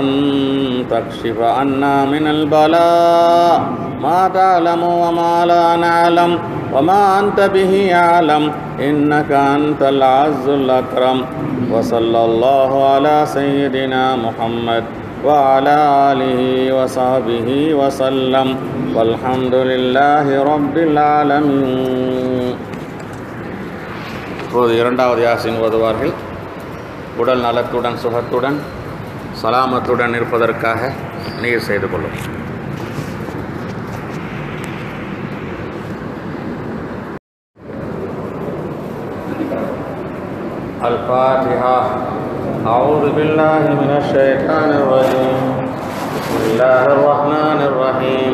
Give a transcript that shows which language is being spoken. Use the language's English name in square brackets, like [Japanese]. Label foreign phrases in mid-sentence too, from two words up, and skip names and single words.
[Arabic] تكشف عنا من البلاء ما تعلم وما لا نعلم وما أنت به أعلم إنك أنت العز الأكرم وصلى الله على سيدنا محمد وعلى آله وصحبه وسلم والحمد لله رب العالمين. [Tamil] இப்போது இரண்டாவது யாசின் ஓதுவார்கள். உடல் நலத்துடன் சுகத்துடன் சலாமத்துடன் இருப்பதற்காக நீர் செய்து கொள்ளும். [Arabic] الفاتحة. أعوذ بالله من الشيطان الرجيم. بسم الله الرحمن الرحيم.